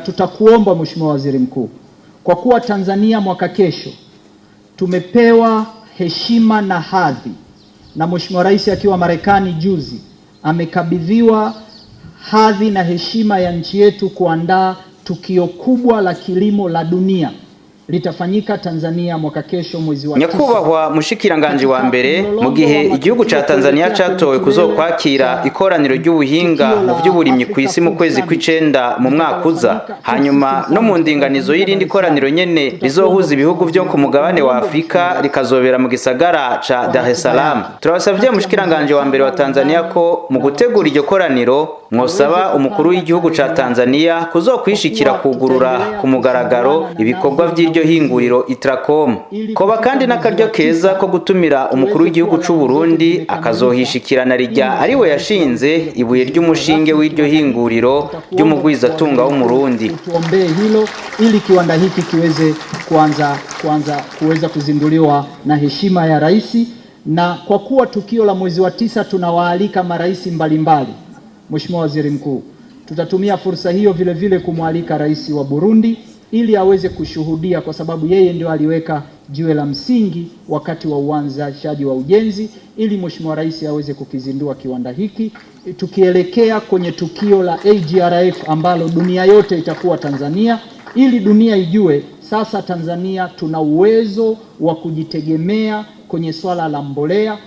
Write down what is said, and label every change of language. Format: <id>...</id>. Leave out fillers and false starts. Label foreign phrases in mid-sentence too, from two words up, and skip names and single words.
<sw>tutakuomba Mheshimiwa Waziri Mkuu, kwa kuwa Tanzania mwaka kesho tumepewa heshima na hadhi, na Mheshimiwa Rais akiwa Marekani juzi amekabidhiwa hadhi na heshima ya nchi yetu kuandaa tukio kubwa la kilimo la dunia litafanyika Tanzania mwaka kesho mwezi wa 9.</sw> <rn>Nyakubahwa mushikiranganje wa mbere, mu gihe igihugu ca Tanzania catowe kuzokwakira ikoraniro ry'ubuhinga mu vy'uburimyi ku isi mu kwezi kw'icenda mu mwaka uza, hanyuma no mu ndinganizo y'irindi koraniro nyene rizohuza ibihugu vyo ku mugabane wa Afrika rikazobera mu gisagara ca Dar es Salaam. Turabasavye mushikiranganje wa mbere wa Tanzania ko mu gutegura iryo koraniro mwosaba umukuru w'igihugu ca Tanzania kuzokwishikira kugurura ku mugaragaro ibikorwa vy'iryo hinguriro Itracom. Koba kandi n'akaryo keza ko gutumira umukuru w'igihugu c'u Burundi akazohishikirana rijya ariwe yashinze ibuye ry'umushinge w'iryo hinguriro ry'umugwizatunga w'umurundi.</rn> <sw>Tuombee hilo ili kiwanda hiki kiweze kuweza kuzinduliwa na heshima ya rais, na kwa kuwa tukio la mwezi wa 9 tunawaalika marais mbalimbali. Mheshimiwa Waziri Mkuu, tutatumia fursa hiyo vile vile kumwalika rais wa Burundi ili aweze kushuhudia, kwa sababu yeye ndio aliweka jiwe la msingi wakati wa uanzishaji wa ujenzi, ili Mheshimiwa Rais aweze kukizindua kiwanda hiki, tukielekea kwenye tukio la AGRF ambalo dunia yote itakuwa Tanzania, ili dunia ijue sasa Tanzania tuna uwezo wa kujitegemea kwenye swala la mbolea.</sw>